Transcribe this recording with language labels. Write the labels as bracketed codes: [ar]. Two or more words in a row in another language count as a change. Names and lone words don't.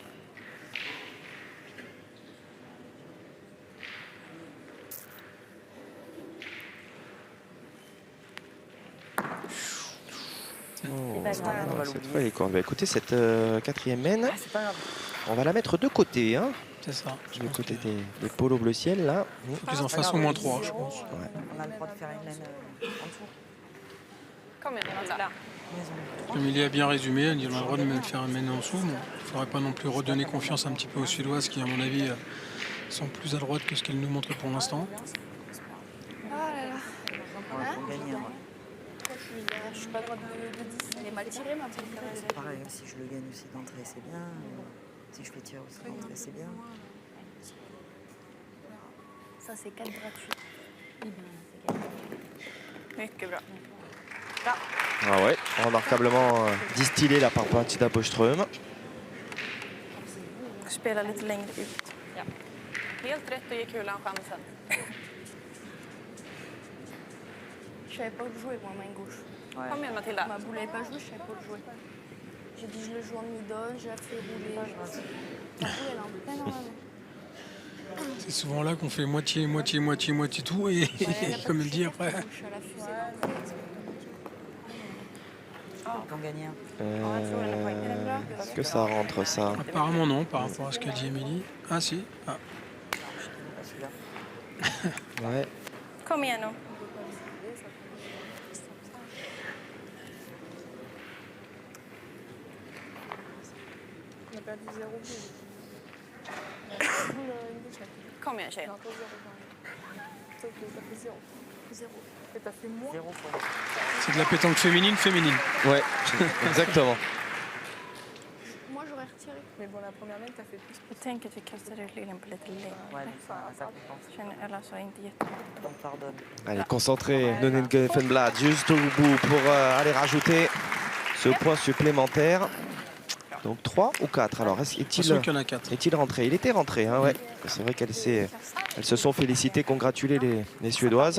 [fr] Oh, pas grave. On va cette l'oublier. fois, elle est cordes. Bah, écoutez, cette quatrième mène, Ah, c'est pas grave. on va la mettre de côté. Hein, C'est ça. du côté des polos bleu ciel, là. Ils en fassent au moins 3, je pense. On a le droit de faire une laine en dessous. [sv] Kom igen, Matilda. [fr] Comme il a bien résumé, on a le droit de me faire une main en dessous. Bon, il ne faudrait pas non plus redonner confiance un petit peu aux Suédoises qui, à mon avis, sont plus à droite que ce qu'elles nous montrent pour l'instant. Ouais, pour gagner. Ouais. Je suis pas droite de 10. Elle est mal tirée, Matilda. C'est pareil, si je le gagne aussi d'entrée, c'est bien. Si je fais tirer aussi d'entrée, c'est bien. Ça, c'est 4 gratuits. [sv] Mycket bra. [fr] Ah ouais, remarquablement distillé là par Matilda Boström. [sv] Spela lite längre ut. Ja. Helt rätt att ge kulan chansen. [fr] Je savais pas où le jouer, moi, main gauche. Ouais. [sv] Kom igen, Matilda. [fr] Ma boule n'avait pas joué, je savais pas où le jouer. J'ai dit, je le joue en middle, j'ai fait rouler. Ma boule, elle est en plein dans la main. C'est souvent là qu'on fait moitié, moitié, moitié, moitié tout. Et comme elle dit après, Je suis à la fusée. Ils ont gagné un. Est-ce que ça rentre, ça? apparemment non, par rapport à ce qu'a dit Émilie. Ah si. Ah. Pas celui-là. Ouais. [sv] Kom igen nu. [fr] On a perdu 0 [sv] Kom igen, tjejer. [fr] Non, pas 0. Toi, t'as fait 0. 0. Et t'as fait moins. 0 points. C'est de la pétanque féminine. Ouais, exactement. Moi, j'aurais retiré. Mais bon, la première main, t'as fait plus. [sv] Jag tänker att vi kastar ut lillen på lite längre. [fr] Ouais, donc ça compense. [sv] Känner, eller så inte jättebra. [fr] On pardonne. Allez, concentré, Nonen Gelfenblad juste au bout pour aller rajouter ce point supplémentaire. Donc 3 ou 4. Alors Attention qu'il y en a 4. est-il rentré? Il était rentré, hein, ouais. C'est vrai qu'elles se sont félicitées, congratulées les Suédoises.